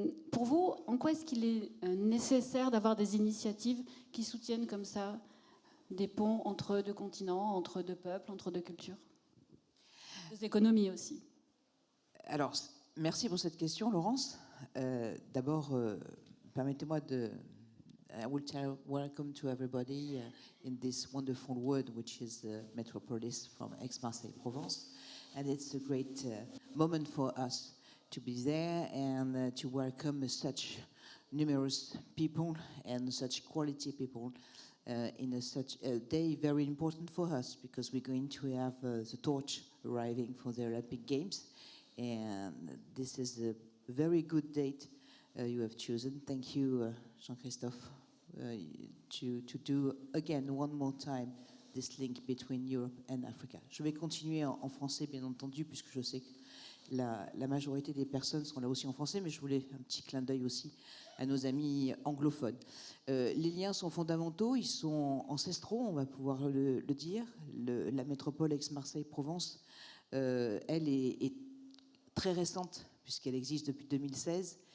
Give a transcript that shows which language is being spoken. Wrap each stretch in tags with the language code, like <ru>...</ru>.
<fr>Pour vous, en quoi est-ce qu'il est nécessaire d'avoir des initiatives qui soutiennent comme ça des ponts entre deux continents, entre deux peuples, entre deux cultures, deux économies aussi? Alors, merci pour cette question, Laurence. D'abord, permettez-moi de...</fr> <en>I will tell welcome to everybody in this wonderful world, which is Metropolis from Aix-Marseille-Provence. And it's a great moment for us to be there and to welcome such numerous people and such quality people in such a day very important for us, because we're going to have the torch arriving for the Olympic Games. And this is a very good date you have chosen. Thank you, Jean-Christophe, to do again one more time this link between Europe and Africa.</en> <fr>Je vais continuer en français, bien entendu, puisque je sais que la majorité des personnes sont là aussi en français, mais je voulais un petit clin d'œil aussi à nos amis anglophones. Les liens sont fondamentaux, ils sont ancestraux, on va pouvoir le dire. La métropole Aix-Marseille-Provence, elle est très récente, puisqu'elle existe depuis 2016.</fr>